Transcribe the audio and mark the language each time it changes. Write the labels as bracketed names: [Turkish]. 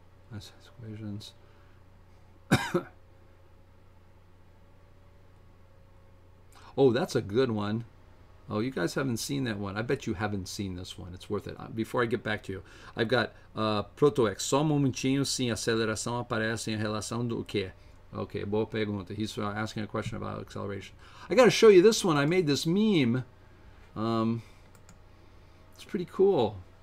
[English] That's equations. Oh, that's a good one. Oh, you guys haven't seen that one. I bet you haven't seen this one. It's worth it. Before I get back to you, I've got Proto-X. [Portuguese] Só momentinho, sim, aceleração aparece em relação do quê? Okay, boa pergunta. [English] He's asking a question about acceleration. I got to show you this one. I made this meme. It's pretty cool.